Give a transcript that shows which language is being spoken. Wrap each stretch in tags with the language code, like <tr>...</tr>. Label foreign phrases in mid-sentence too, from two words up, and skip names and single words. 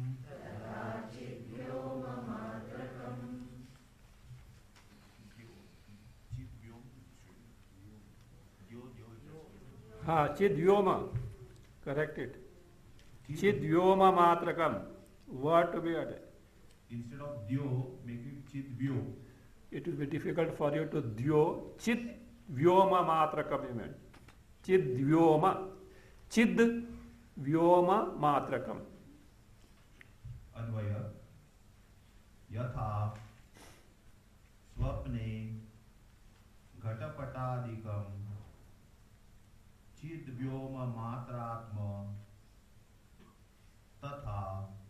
<sa>Chidyoma,</sa> <en>correct it.</en> <sa>Chidyoma matrakam.</sa> <en>What to be added? Instead of Dyo, make it Chidvyo. It will be difficult for you to Dyo.</en> <sa>Chid Vyoma matrakam</sa> <en>you meant.</en> <sa>Chid Vyoma. Chid Vyoma matrakam. Advaya Yatha Swapne Ghatapatadikam Chidvyoma matratma Tatha</sa>